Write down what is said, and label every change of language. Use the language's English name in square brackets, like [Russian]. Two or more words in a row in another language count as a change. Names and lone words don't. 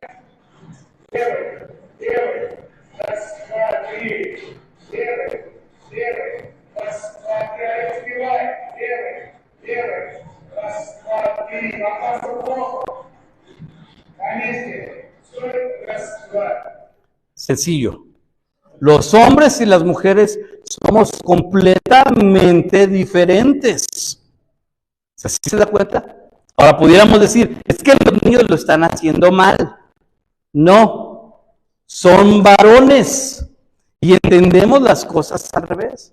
[Russian] Левый, левый, раз, два, три. Левый, левый, раз, два, три, а успевай. Левый, левый, раз, два, три. Попался плохо. На месте. Стой, раз, два. [Spanish] Sencillo. Los hombres y las mujeres somos completamente diferentes. ¿Sí se da cuenta? Ahora pudiéramos decir, es que los niños lo están haciendo mal. No, son varones y entendemos las cosas al revés.